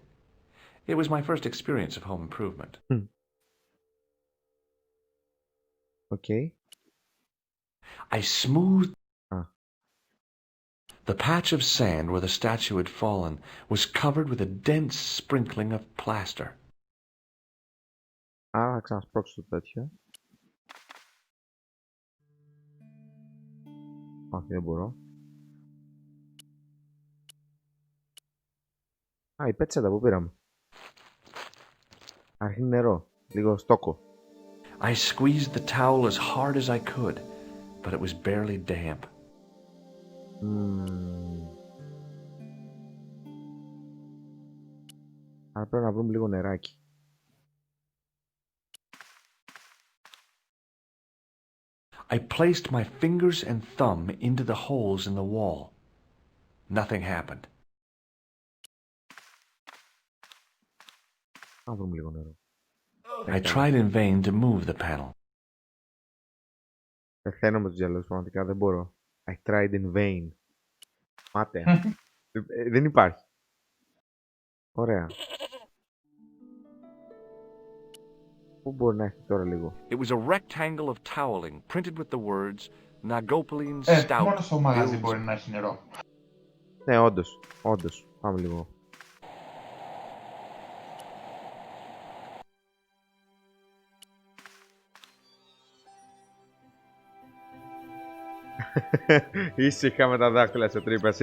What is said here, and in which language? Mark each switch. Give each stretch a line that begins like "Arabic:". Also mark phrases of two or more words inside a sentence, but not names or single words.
English: It was my first experience of home improvement. Okay. I smoothed... The patch of sand where the statue had fallen was covered with a dense sprinkling of plaster.
Greek: Άρα θα ξανασπρώξω το τέτοιο. Όχι, δεν μπορώ. Α, η πέτσετα που πήραμε. Αρχίζει νερό. Λίγο στόκο.
English: I squeezed the towel as hard as I could, but it was barely damp.
Greek: Άρα πρέπει να βρούμε λίγο νεράκι.
English: I placed my fingers and thumb into the holes in the wall. Nothing happened.
Greek: Να βρούμε λίγο νερό.
English: I tried in vain to move the panel.
Greek: Πεθαίνω με τους διαλόγους, πραγματικά δεν μπορώ.
English: I tried in vain.
Greek: Μάτε. Δεν υπάρχει. Ωραία. Πού μπορεί να έχει τώρα λίγο.
English: It was a rectangle of toweling printed with the words Nagopoleon Stout.
Greek: Μόνο στο μαγαζί μπορεί να έχει νερό. Ναι, όντως. Όντως. Πάμε λίγο. Ήσυχα με τα δάχτυλα σε τρύπες.